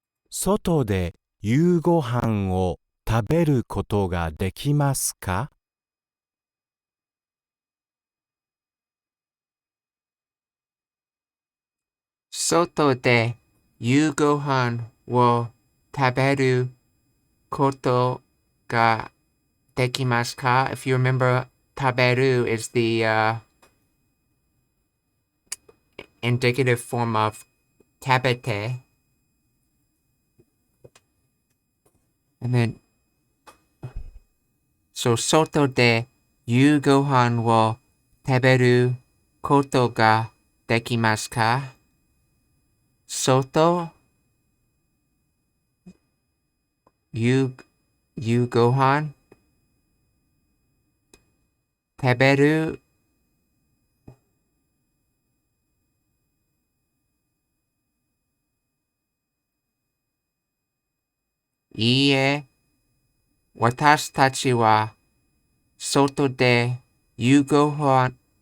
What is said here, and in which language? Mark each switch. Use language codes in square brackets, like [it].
[ja] 外で夕ご飯を食べることができますか？外で夕ご飯を食べることができますか? [en] If you remember, 食べる is the indicative form of 食べて. And then, so [ja] 外で夕ご飯を食べることができますか? 外夕ご飯食べるいいえ、私たちは外で夕ご飯